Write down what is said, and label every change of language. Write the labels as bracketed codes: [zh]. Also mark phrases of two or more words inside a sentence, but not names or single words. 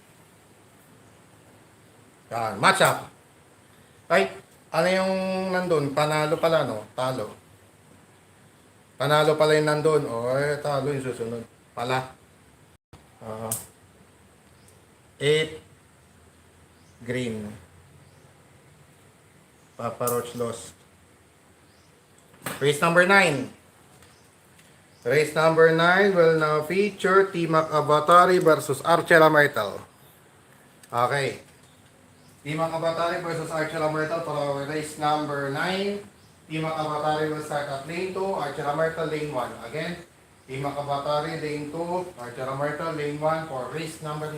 [tl] Yan, [en] match up. [tl] Ay, ano yung nandun? Panalo pala, no? Talo. Panalo pala yung nandun. O, talo yung susunod. Pala. 8. [en] Green. Papa Roach lost. Race number 9. Race number 9 will now feature Timac Avatari versus Archela Myrtle. Okay. Timac Avatari versus Archela Myrtle for our race number 9. Timac Avatari will start at lane 2, Archela Myrtle lane 1. Again, Timac Avatari lane 2, Archela Myrtle lane 1 for race number 9.